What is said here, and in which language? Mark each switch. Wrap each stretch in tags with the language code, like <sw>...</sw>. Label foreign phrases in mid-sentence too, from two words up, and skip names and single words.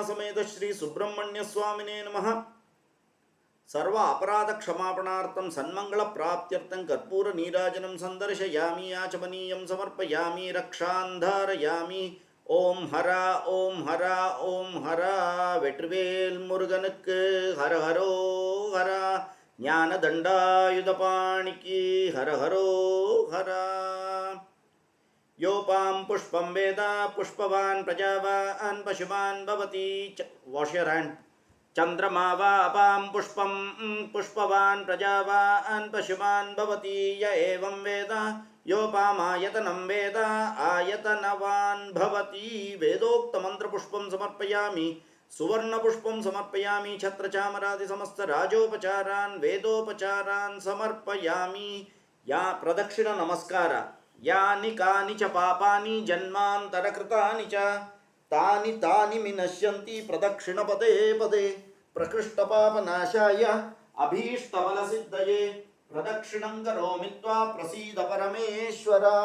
<sa>समेत श्री सुब्रह्मण्य स्वामिने नमः सर्व अपराध क्षमापणार्थं सन्मंगल प्राप्त्यर्थं कर्पूर नीराजनं संदर्शयामि आचमनीयं समर्पयामि रक्षां धारयामि ओम हरा ओम हरा</sa> <ta>வெற்றிவேல் முருகனுக்கு ஹர ஹரோ ஹரா ஞான தண்டாயுதபாணிக்கு ஹர ஹரோ ஹரா</ta> <sa>योपां पुष्पं वेद पुष्पवान् प्रजावान् पशुमान् भवति</sa> <en>wash your hand</en> <sa>चंद्रमा वा अपां पुष्पं पुष्पवान् प्रजावान् पशुमान् भवति य एवं वेद योपामायतनं वेद आयतनवान् भवति वेदोक्तमन्त्रपुष्पं समर्पयामि सुवर्णपुष्पं समर्पयामि छत्रचामरादि समस्त राजोपचारान् वेदोपचारान् समर्पयामि या प्रदक्षिण नमस्कार यानि कानि च पापानि जन्मान्तरकृतानि च तानि तानि विनश्यन्ति प्रदक्षिण पदे पदे प्रकृष्टपापनाशाय अभीष्टफलसिद्धये प्रदक्षिणं करोमि त्वा प्रसीद परमेश्वर</sa>